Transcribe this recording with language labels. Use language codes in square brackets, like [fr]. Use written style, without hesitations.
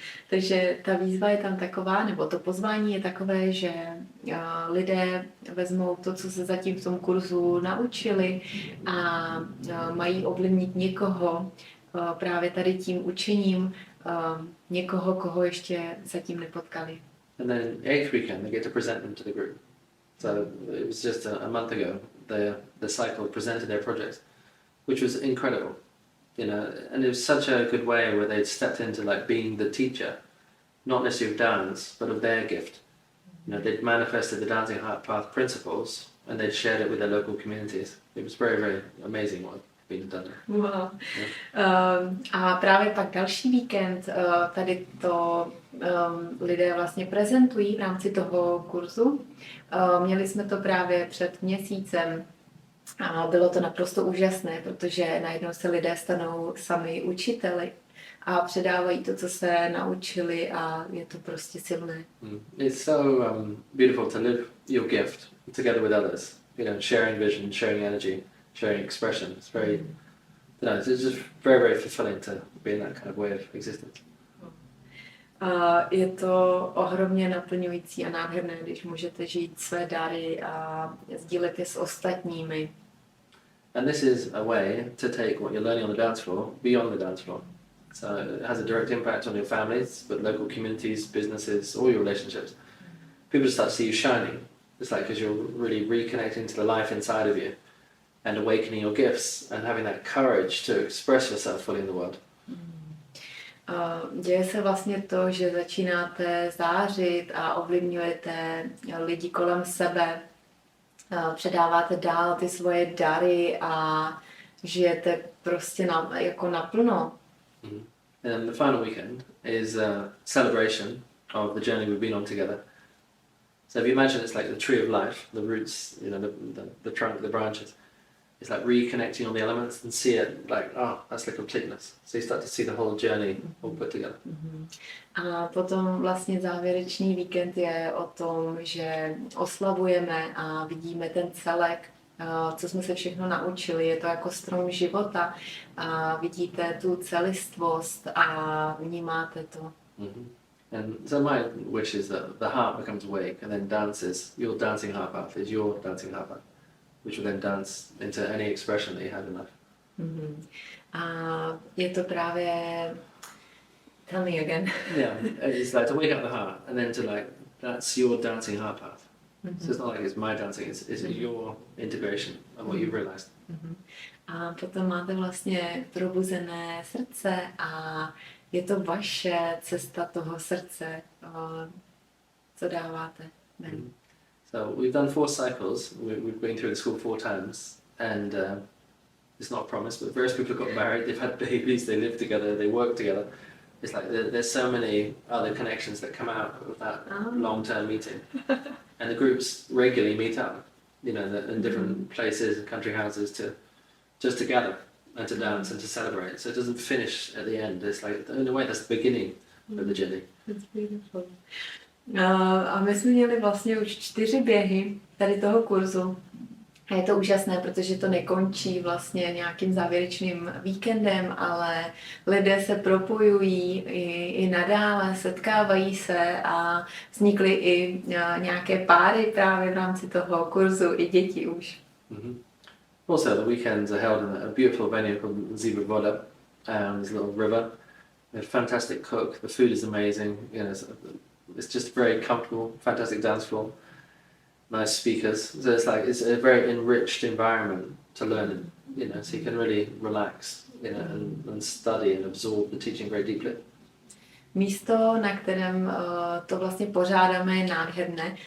[cs] Takže ta výzva je tam taková, nebo to pozvání je takové, že lidé vezmou to, co se zatím v tom kurzu naučili a mají ovlivnit někoho právě tady tím učením, někoho, koho ještě zatím nepotkali. [en] And then eighth weekend, they get to present them to the group. So it was just a month ago, the cycle presented their project, which was incredible. And it was such a good way where they'd stepped into like being the teacher, not necessarily of dance, but of their gift. They'd manifested the Dancing Heart Path principles and they'd shared it with their local communities. It was very, very amazing what had been done. Wow. [cs] A právě pak další víkend tady to lidé vlastně prezentují v rámci toho kurzu. Měli jsme to právě před měsícem. A bylo to naprosto úžasné, protože najednou se lidé stanou sami učiteli a předávají to, co se naučili a je to prostě silné. [en] It's so beautiful to live your gift together with others. Sharing vision, sharing energy, sharing expression. It's very, it's just very, very fulfilling to be in that kind of way of existence. [cs] Je to ohromně naplňující a nádherné, když můžete žít své dary a sdílet je s ostatními. [en] And this is a way to take what you're learning on the dance floor beyond the dance floor. So it has a direct impact on your families, but local communities, businesses, all your relationships. People just start to see you shining. It's like because you're really reconnecting to the life inside of you and awakening your gifts and having that courage to express yourself fully in the world. Děje se vlastně to, že začínáte zářit a ovlivňujete lidi kolem sebe, předáváte dál ty svoje dary a žijete prostě jako naplno. And the final weekend is a celebration of the journey we've been on together. So if you imagine it's like the tree of life, the roots, the trunk, the branches. It's like reconnecting all the elements and see it like, that's the completeness. So you start to see the whole journey all put together. [cs] A potom vlastně závěrečný víkend je o tom, že oslavujeme a vidíme ten celek, co jsme se všechno naučili. Je to jako strom života a vidíte tu celistvost a vnímáte to. [en] And so my wish is that the heart becomes awake and then dances. Your dancing heart path is your dancing heart path, which will then dance into any expression that you have in life. [cs] Mhm. A je to právě... [en] Tell me again. Yeah, it's like to wake up the heart, and then to like that's your dancing heart path. So it's not like it's my dancing; it's your integration of what you've realized. [cs] A potom máte vlastně probuzené srdce a je to vaše cesta toho srdce, co dáváte ven. [en] So we've done 4 cycles. We've been through the school 4 times, and it's not a promise, but various people have got married, they've had babies, they live together, they work together. It's like there's so many other connections that come out of that long-term meeting, and the groups regularly meet up, you know, in different places and country houses to gather and to dance and to celebrate. So it doesn't finish at the end. It's like in a way that's the beginning of the journey. That's beautiful. [cs] A my jsme měli vlastně už 4 běhy tady toho kurzu. A je to úžasné, protože to nekončí vlastně nějakým závěrečným víkendem, ale lidé se propojují i nadále, setkávají se a vznikly i nějaké páry právě v rámci toho kurzu, i děti už. [en] Also, the weekends are held in a beautiful venue called Ziva Voda. There's a little river. We have a fantastic cook. The food is amazing. You know, it's just very comfortable, fantastic dance floor. Nice speakers. So it's a very enriched environment to learn in, you know, so you can really relax, you know, and study and absorb the teaching very deeply. [cs] Místo, na kterém to vlastně pořádáme, je nádherné.